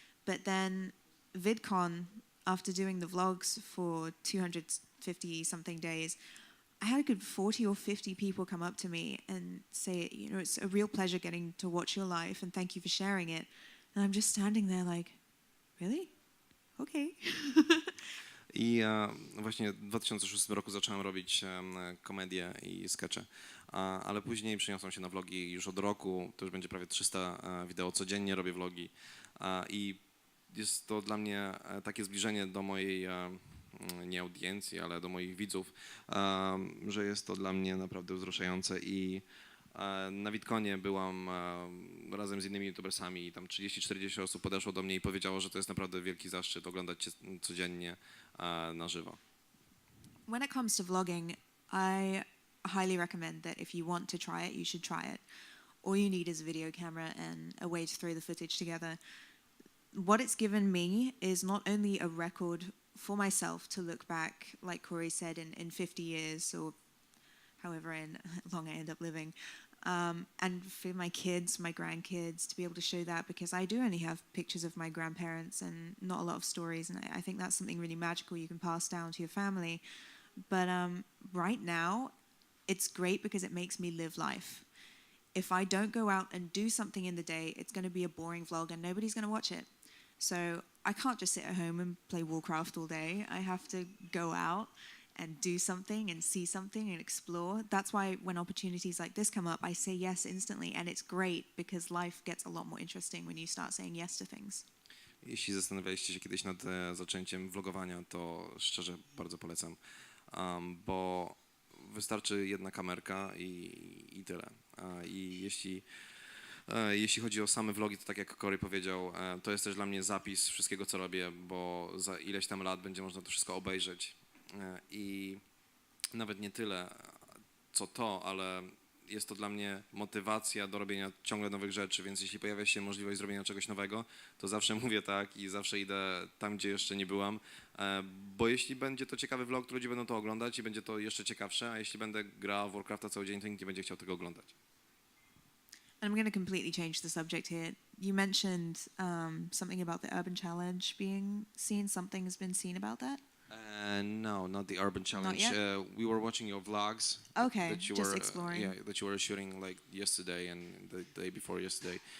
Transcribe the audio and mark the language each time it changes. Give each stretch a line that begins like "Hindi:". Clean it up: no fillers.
English: But then VidCon, after doing the vlogs for 250-something days, I had a good 40 or 50 people come up to me and say, you know, it's a real pleasure getting to watch your life, and thank you for sharing it. And I'm just standing there like, really? Okay.
Polish: I właśnie w 2006 roku zacząłem robić komedię i skecze, ale później przeniosłem się na vlogi już od roku, to już będzie prawie 300 wideo, codziennie robię vlogi i jest to dla mnie takie zbliżenie do mojej, nie audiencji, ale do moich widzów, że jest to dla mnie naprawdę wzruszające i na VidConie byłam razem z innymi youtubersami i tam 30-40 osób podeszło do mnie i powiedziało, że to jest naprawdę wielki zaszczyt oglądać cię codziennie na żywo.
English: When it comes to vlogging, I highly recommend that if you want to try it, you should try it. All you need is a video camera and a way to throw the footage together. What it's given me is not only a record for myself to look back, like Corey said, in 50 years or however long I end up living, and for my kids, my grandkids, to be able to show that, because I do only have pictures of my grandparents and not a lot of stories, and I think that's something really magical you can pass down to your family. But right now, it's great because it makes me live life. If I don't go out and do something in the day, it's going to be a boring vlog and nobody's going to watch it. So I can't just sit at home and play Warcraft all day. I have to go out and do something and see something and explore. That's why when opportunities like this come up, I say yes instantly, and it's great because life gets a lot more interesting when you start saying yes to things.
Polish: Jeśli zastanawialiście się kiedyś nad zaczęciem vlogowania, to szczerze bardzo polecam, bo wystarczy jedna kamerka i tyle. I jeśli chodzi o same vlogi, to tak jak Corey powiedział, to jest też dla mnie zapis wszystkiego, co robię, bo za ileś tam lat będzie można to wszystko obejrzeć. I nawet nie tyle co to, ale jest to dla mnie motywacja do robienia ciągle nowych rzeczy, więc jeśli pojawia się możliwość zrobienia czegoś nowego, to zawsze mówię tak i zawsze idę tam, gdzie jeszcze nie byłam, bo jeśli będzie to ciekawy vlog, to ludzie będą to oglądać i będzie to jeszcze ciekawsze, a jeśli będę grał w Warcrafta cały dzień, to nikt nie będzie chciał tego oglądać.
English: And I'm going to completely change the subject here. You mentioned something about the Urban Challenge being seen. Something has been seen about that? No, not the Urban Challenge. yet? We were watching your vlogs. Okay, That you just were, exploring. yeah, that you were shooting like yesterday and the day before yesterday.